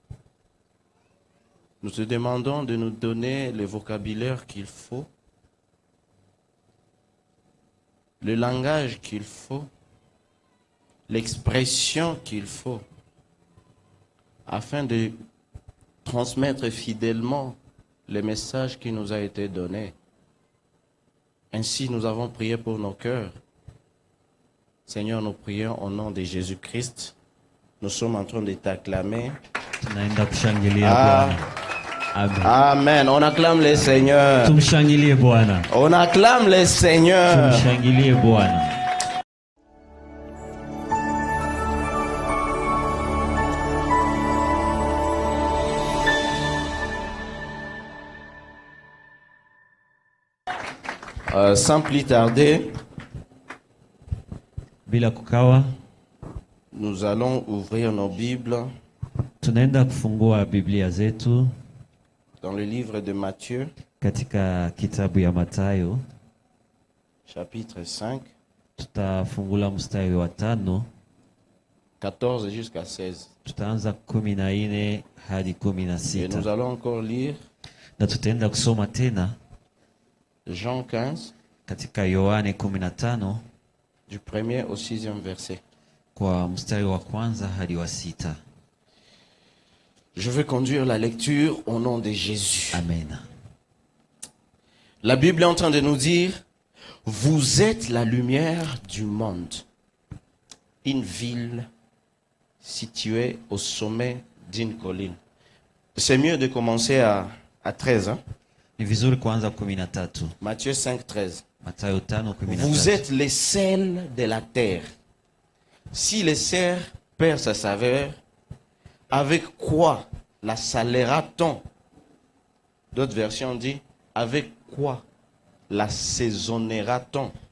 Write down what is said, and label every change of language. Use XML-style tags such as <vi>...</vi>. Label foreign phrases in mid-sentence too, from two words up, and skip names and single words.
<fr>Nous te demandons de nous donner le vocabulaire qu'il faut, le langage qu'il faut, l'expression qu'il faut, afin de transmettre fidèlement le message qui nous a été donné. Ainsi, nous avons prié pour nos cœurs. Seigneur, nous prions au nom de Jésus-Christ. Nous sommes en train de t'acclamer.</fr> <sw>Tunaenda kushangilia Bwana. Amen.</sw> <fr>Amen. On acclame le Seigneur.</fr> <sw>Tumshangilie Bwana.</sw> <fr>On acclame le Seigneur.</fr> <sw>Tumshangilie Bwana.</sw> <fr>Sans plus tarder,</fr> <sw>Bila kukawa,</sw> <fr>nous allons ouvrir nos Bibles</fr> <sw>tunaenda kufungua Biblia zetu</sw> <fr>dans le livre de Matthieu,</fr> <sw>katika kitabu ya Mathayo.</sw> <fr>chapitre 5,</fr> <sw>Tutafungula mstari wa 5,</sw> <fr>14 jusqu'à 16.</fr> <sw>tutaanza 14 hadi</sw> <fr>Et nous</fr> <sw>16.</sw> <fr>allons encore lire</fr> <sw>Na tutaenda kusoma tena</sw> <fr>Jean 15,</fr> <sw>katika Yohane 15</sw> <fr>du 1er au 6e verset.</fr> <sw>kwa mstari wa 1 hadi wa 6.</sw> <fr>Je veux conduire la lecture au nom de Jésus. Amen. La Bible est en train de nous dire, vous êtes la lumière du monde. Une ville située au sommet d'une colline. C'est mieux de commencer à 13. Hein?</fr> <sw>Ni vizuri kuanza 13.</sw> <fr>Matthieu 5, 13.</fr> <sw>Mathayo 5:13.</sw> <fr>Vous êtes les sels de la terre. Si le sel perd sa saveur, avec quoi la salera-t-on? D'autres versions disent, avec quoi la saisonnera-t-on?</fr>